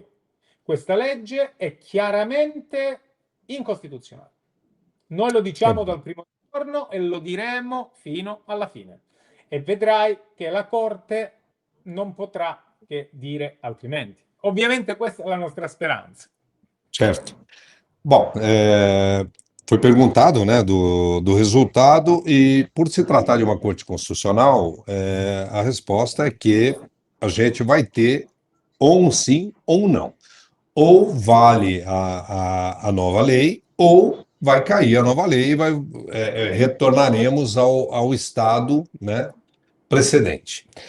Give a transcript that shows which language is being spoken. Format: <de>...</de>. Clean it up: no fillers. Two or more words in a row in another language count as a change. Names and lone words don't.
<it>Questa legge è chiaramente incostituzionale. Noi lo diciamo Vabbè. dal primo giorno e lo diremo fino alla fine. E vedrai che la Corte non potrà che dire altrimenti. Ovviamente questa è la nostra speranza. Certo.</it> <pt>Bom, foi perguntado, né, do resultado e por se tratar de uma corte constitucional, a resposta é que a gente vai ter ou um sim ou um não. Ou vale a nova lei, ou vai cair a nova lei e retornaremos ao estado, né, precedente.</pt>